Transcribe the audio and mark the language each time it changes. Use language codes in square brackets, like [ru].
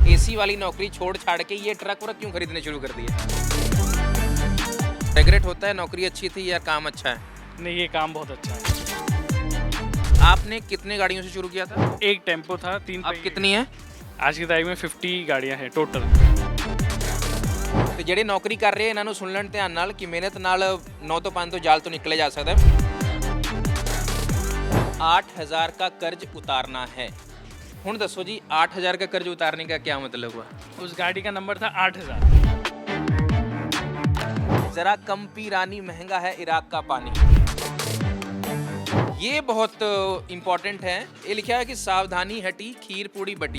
[hi] AC वाली नौकरी छोड़ छाड़ के ये ट्रक व्रक क्यों खरीदने शुरू कर दिए? रिग्रेट होता है नौकरी अच्छी थी या काम अच्छा है? नहीं, ये काम बहुत अच्छा है। आपने कितने गाड़ियों से शुरू किया था? एक टेम्पो था, 3 अब पहिए। कितनी है? आज की तारीख में 50 गाड़ियां हैं टोटल। [pa] ਤੇ ਜਿਹੜੇ ਨੌਕਰੀ ਕਰ ਰਹੇ ਇਹਨਾਂ ਨੂੰ ਸੁਣ ਲੈਣ ਧਿਆਨ ਨਾਲ ਕਿ ਮਿਹਨਤ ਨਾਲ 9 ਤੋਂ 5 ਤੋਂ ਜਾਲ ਤੋਂ ਨਿਕਲੇ ਜਾ ਸਕਦਾ है। [hi] 8000 का कर्ज उतारना है। [pa] ਹੁਣ ਦੱਸੋ ਜੀ [hi] 8000 का कर्ज उतारने का क्या मतलब हुआ? उस गाड़ी का नंबर था 8000। जरा कम पी रानी महंगा है इराक का पानी। ये बहुत इंपॉर्टेंट है। ये लिखा है कि सावधानी हटी खीर पूड़ी बटी।